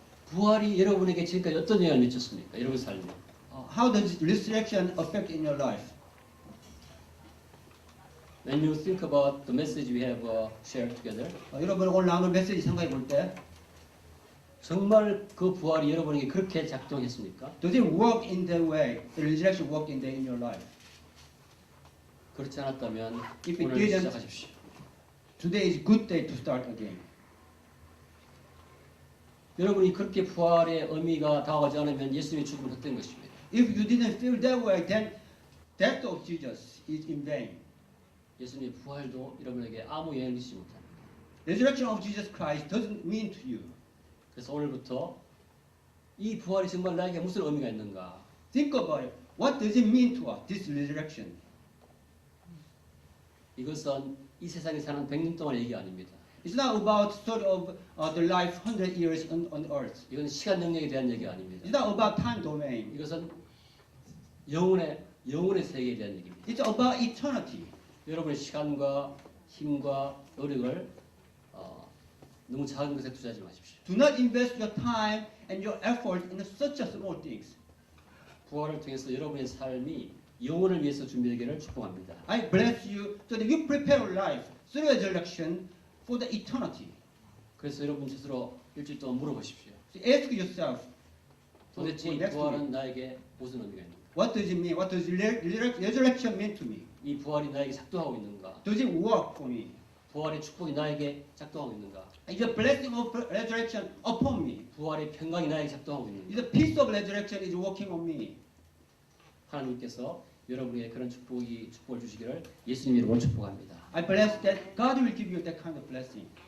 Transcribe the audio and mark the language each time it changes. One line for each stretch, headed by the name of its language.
Korean: 부활이 여러분에게 지금까지 어떤 영향을 미쳤습니까? 여러분 삶에.
English: How does resurrection affect in your life? When you think about the message we have shared together,
Korean: 여러분 오늘 나눈 메시지 생각해 볼 때 정말 그 부활이 여러분에게 그렇게 작동했습니까?
English: does it work in that way? The resurrection work in that in your life?
Korean: 그렇지 않았다면
English: If it
Korean: 오늘
English: didn't-
Korean: 시작하십시오.
English: Today is a good day to start again.
Korean: 여러분이 그렇게 부활의 의미가 다가오지 않으면 예수님의 죽음은 헛된 것입니다.
English: If you didn't feel that way, then death of Jesus is in vain.
Korean: 예수님의 부활도 여러분에게 아무 영향을 미치지 못합니다.
English: Resurrection of Jesus Christ doesn't mean to you.
Korean: 그래서 오늘부터 이 부활이 정말 나에게 무슨 의미가 있는가?
English: Think about it. What does it mean to us, this resurrection?
Korean: 이것은 이 세상에 사는 100년 동안의 얘기 아닙니다.
English: It's not about story of the life 100 years on earth.
Korean: 이건 시간 영역에 대한 얘기 아닙니다.
English: It's not about time domain.
Korean: 이것은 영혼의 세계에 대한 얘기입니다.
English: It's about eternity.
Korean: 여러분의 시간과 힘과 노력을 너무 작은 것에 투자하지 마십시오.
English: Do not invest your time and your effort in such a small things.
Korean: 부활을 통해서 여러분의 삶이 영혼을 위해서 준비되기를 축복합니다.
English: I bless you so that you prepare your life through resurrection for the eternity.
Korean: 그래서 여러분 스스로 일주일 동안 물어보십시오.
English: So ask yourself,
Korean: 도대체 이
English: next
Korean: 부활은
English: week,
Korean: 나에게 무슨 의미가 있는가?
English: what does it mean? What does resurrection mean to me?
Korean: 이 부활이 나에게 작동하고 있는가?
English: Does it work for me?
Korean: 부활의 축복이 나에게 작동하고 있는가?
English: Is the blessing of resurrection upon me?
Korean: 부활의 평강이 나에게 작동하고
English: Is
Korean: 있는가?
English: the peace of resurrection is working on me?
Korean: 하나님께서 여러분에게 그런 축복을 주시기를 예수님 이름으로 축복합니다.
English: I bless that God will give you that kind of blessing.